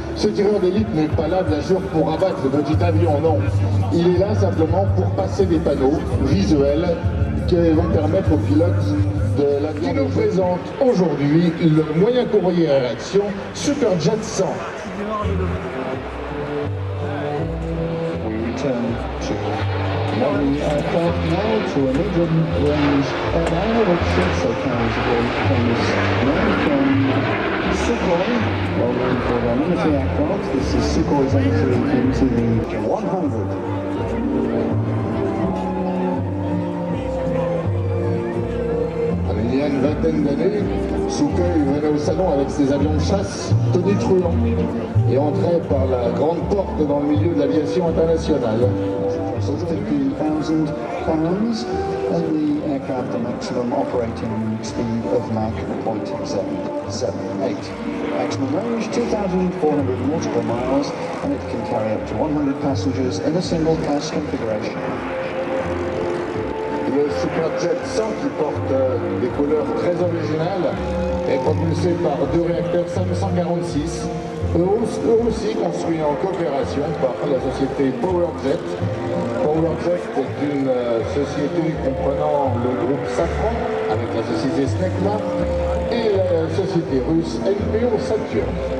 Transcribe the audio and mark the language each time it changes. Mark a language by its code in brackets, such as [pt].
[fr] Ce tireur d'élite n'est pas là bien sûr pour abattre le petit avion, non. Il est là simplement pour passer des panneaux visuels qui vont permettre aux pilotes de l'avion qui nous présente aujourd'hui le moyen courrier à réaction Superjet 100. [en] We return to one aircraft now to a medium-range airliner which also carries a very famous name from Sukhoi. Well known for their military aircraft, this is Sukhoi's entry into the 100. [fr] Il y a une vingtaine d'années, Sukhoi venait au salon avec ses avions de chasse tonitruants et entrait par la grande porte dans le milieu de l'aviation internationale. [en] So 15,000 pounds and the aircraft a maximum operating speed of Mach 0.778. Maximum range 2,400 nautical miles and it can carry up to 100 passengers in a single class configuration. [fr] Le Superjet 100 qui porte des couleurs très originales est propulsé par deux réacteurs SAM 146, eux aussi construits en coopération par la société PowerJet. PowerJet est une société comprenant le groupe Safran avec la société Snecma et la société russe NPO Saturn.